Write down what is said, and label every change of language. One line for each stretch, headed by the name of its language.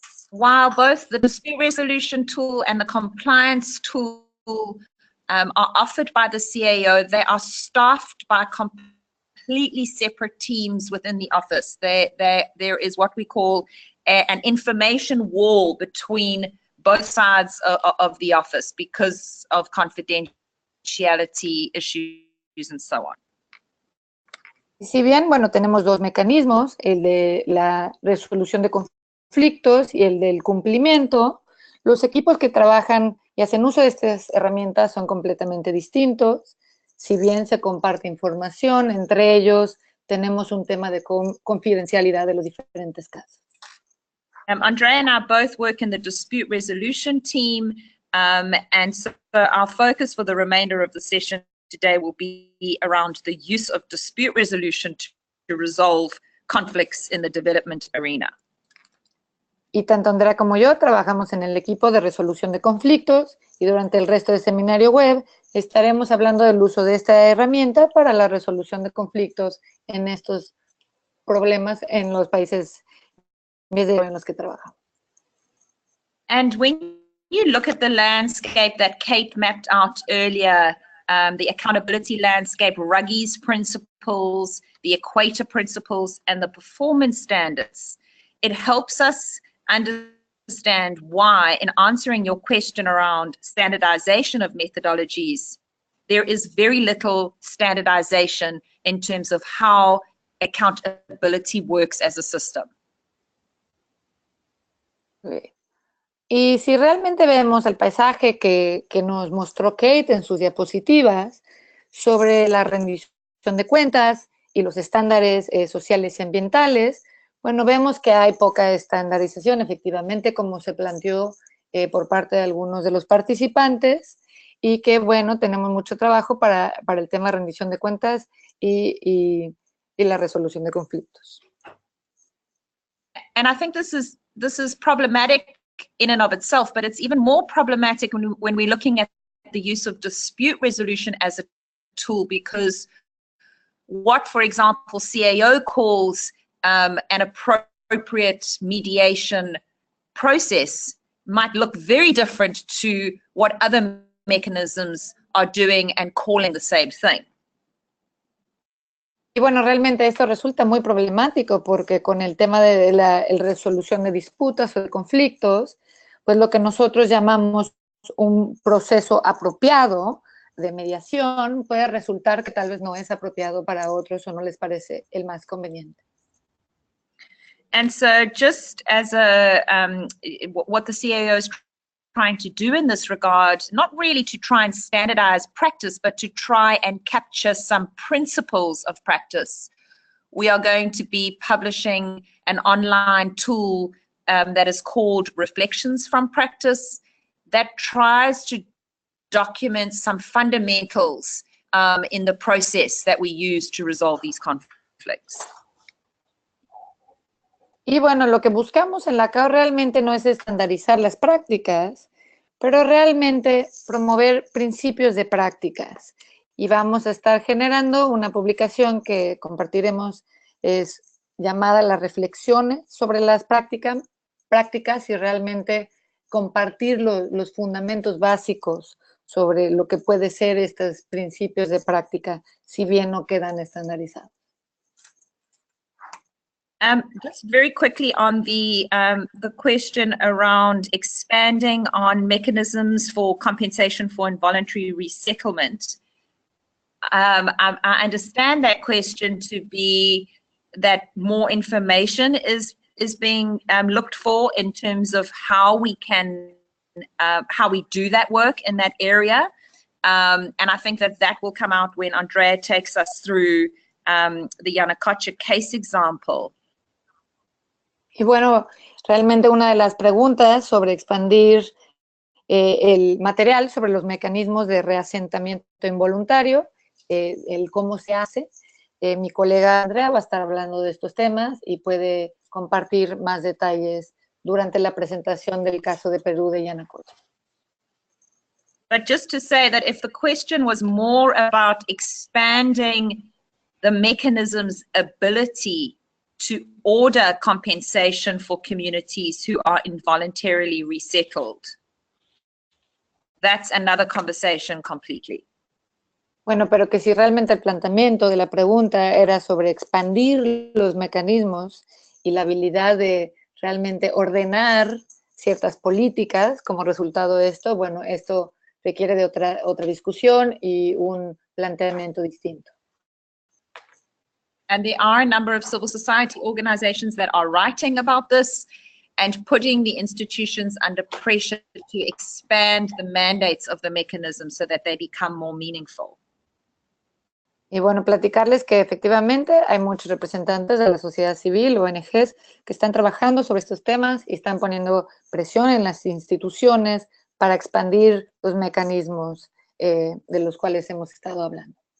English: While both the dispute resolution tool and the compliance tool are offered by the CAO, they are staffed by completely separate teams within the office. There is what we call an information wall between both sides of the office because of confidentiality issues and so on.
Spanish: Si bien, bueno, tenemos dos mecanismos, el de la resolución de conflictos y el del cumplimiento, los equipos que trabajan y hacen uso de estas herramientas son completamente distintos. Si bien se comparte información, entre ellos tenemos un tema de confidencialidad de los diferentes casos.
English: Andrea and I both work in the dispute resolution team, and so our focus for the remainder of the session today will be around the use of dispute resolution to resolve conflicts in the development arena.
Spanish: Y tanto Andrea como yo trabajamos en el equipo de resolución de conflictos y durante el resto del seminario web estaremos hablando del uso de esta herramienta para la resolución de conflictos en estos problemas en los países en los que trabajamos.
English: And when you look at the landscape that Kate mapped out earlier, the accountability landscape, Ruggies principles, the equator principles, and the performance standards, it helps us understand why, in answering your question around standardization of methodologies, there is very little standardization in terms of how accountability works as a system.
Spanish: Y si realmente vemos el paisaje que nos mostró Kate en sus diapositivas sobre la rendición de cuentas y los estándares sociales y ambientales, bueno, vemos que hay poca estandarización, efectivamente, como se planteó por parte de algunos de los participantes, y que, bueno, tenemos mucho trabajo para el tema de rendición de cuentas y la resolución de conflictos.
English: And I think this is problematic in and of itself, but it's even more problematic when we're looking at the use of dispute resolution as a tool, because what, for example, CAO calls an appropriate mediation process might look very different to what other mechanisms are doing and calling the same thing.
Spanish: Y bueno, realmente esto resulta muy problemático porque con el tema de la resolución de disputas o de conflictos, pues lo que nosotros llamamos un proceso apropiado de mediación puede resultar que tal vez no es apropiado para otros o no les parece el más conveniente.
English: And so just as what the CAO is trying to do in this regard, not really to try and standardize practice, but to try and capture some principles of practice. We are going to be publishing an online tool that is called Reflections from Practice that tries to document some fundamentals in the process that we use to resolve these conflicts.
Spanish: Y bueno, lo que buscamos en la CAO realmente no es estandarizar las prácticas, pero realmente promover principios de prácticas. Y vamos a estar generando una publicación que compartiremos, es llamada Las Reflexiones sobre las prácticas y realmente compartir los fundamentos básicos sobre lo que puede ser estos principios de práctica, si bien no quedan estandarizados.
English: Just very quickly on the question around expanding on mechanisms for compensation for involuntary resettlement. I understand that question to be that more information is being looked for in terms of how we can how we do that work in that area, and I think that will come out when Andrea takes us through the Yanacocha case example.
Spanish: Y bueno, realmente una de las preguntas sobre expandir el material sobre los mecanismos de reasentamiento involuntario, el cómo se hace, mi colega Andrea va a estar hablando de estos temas y puede compartir más detalles durante la presentación del caso de Perú de Yanacocha.
English: But just to say that if the question was more about expanding the mechanism's ability to order compensation for communities who are involuntarily resettled, that's another conversation completely.
Spanish: Bueno, pero que si realmente el planteamiento de la pregunta era sobre expandir los mecanismos y la habilidad de realmente ordenar ciertas políticas como resultado de esto, bueno, esto requiere de otra discusión y un planteamiento distinto.
English: And there are a number of civil society organizations that are writing about this and putting the institutions under pressure to expand the mandates of the mechanism so that they become more meaningful.
Spanish: Y bueno, platicarles que efectivamente hay muchos representantes de la sociedad civil, ONGs, que están trabajando sobre estos temas y están poniendo presión en las instituciones para expandir los mecanismos de los cuales hemos estado hablando.